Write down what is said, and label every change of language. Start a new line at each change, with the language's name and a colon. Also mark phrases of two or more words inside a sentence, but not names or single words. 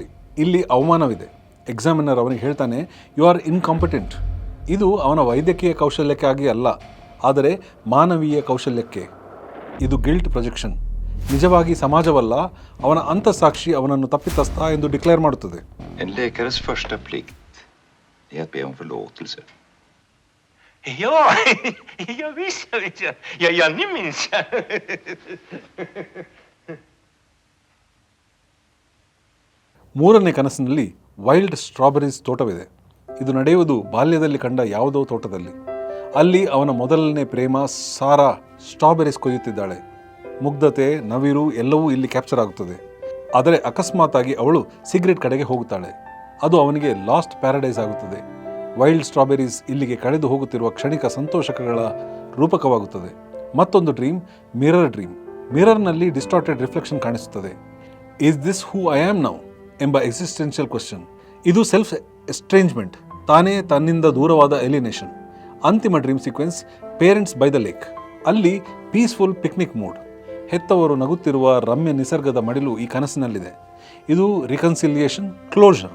Kannada: ಇಲ್ಲಿ ಅವಮಾನವಿದೆ. ಎಕ್ಸಾಮಿನರ್ ಅವನಿಗೆ ಹೇಳ್ತಾನೆ,
English: you are incompetent.
Kannada: ಇದು ಅವನ ವೈದ್ಯಕೀಯ ಕೌಶಲ್ಯಕ್ಕಾಗಿ ಅಲ್ಲ, ಆದರೆ ಮಾನವೀಯ ಕೌಶಲ್ಯಕ್ಕೆ. ಇದು
English: guilt projection.
Kannada: ನಿಜವಾಗಿ ಸಮಾಜವಲ್ಲ, ಅವನ ಅಂತಃಸಾಕ್ಷಿ ಅವನನ್ನು ತಪ್ಪಿತಸ್ಥ ಎಂದು ಡಿಕ್ಲೇರ್ ಮಾಡುತ್ತದೆ.
Swedish: En läkares första plikt är att be om förlåtelse. Ja, ja visst. Ja, ni minns jag.
Kannada: ಮೂರನೇ ಕನಸಿನಲ್ಲಿ
English: Wild Strawberries
Kannada: ತೋಟವಿದೆ. ಇದು ನಡೆಯುವುದು ಬಾಲ್ಯದಲ್ಲಿ ಕಂಡ ಯಾವುದೋ ತೋಟದಲ್ಲಿ. ಅಲ್ಲಿ ಅವನ ಮೊದಲನೇ ಪ್ರೇಮ ಸಾರಾ ಸ್ಟ್ರಾಬೆರೀಸ್ ಕೊಯ್ಯುತ್ತಿದ್ದಾಳೆ. ಮುಗ್ಧತೆ, ನವಿರು ಎಲ್ಲವೂ ಇಲ್ಲಿ ಕ್ಯಾಪ್ಚರ್ ಆಗುತ್ತದೆ. ಆದರೆ ಅಕಸ್ಮಾತಾಗಿ ಅವಳು ಸಿಗರೆಟ್ ಕಡೆಗೆ ಹೋಗುತ್ತಾಳೆ. ಅದು ಅವನಿಗೆ
English: lost paradise
Kannada: ಆಗುತ್ತದೆ.
English: Wild Strawberries
Kannada: ಇಲ್ಲಿಗೆ ಕಳೆದು ಹೋಗುತ್ತಿರುವ ಕ್ಷಣಿಕ ಸಂತೋಷಕಗಳ ರೂಪಕವಾಗುತ್ತದೆ. ಮತ್ತೊಂದು
English: dream mirror dream.
Kannada: ಮಿರರ್ನಲ್ಲಿ
English: distorted reflection
Kannada: ಕಾಣಿಸುತ್ತದೆ.
English: is this who I am now ಎಂಬ existential question.
Kannada: ಇದು
English: self estrangement,
Kannada: ತಾನೇ ತನ್ನಿಂದ ದೂರವಾದ ಎಲಿನೇಷನ್. ಅಂತಿಮ
English: dream sequence parents by the lake.
Kannada: ಅಲ್ಲಿ
English: peaceful picnic mood.
Kannada: ಹೆತ್ತವರು ನಗುತ್ತಿರುವ ರಮ್ಯ ನಿಸರ್ಗದ ಮಡಿಲು ಈ ಕನಸಿನಲ್ಲಿದೆ. ಇದು ರಿಕನ್ಸಿಲಿಯೇಷನ್, ಕ್ಲೋಷರ್.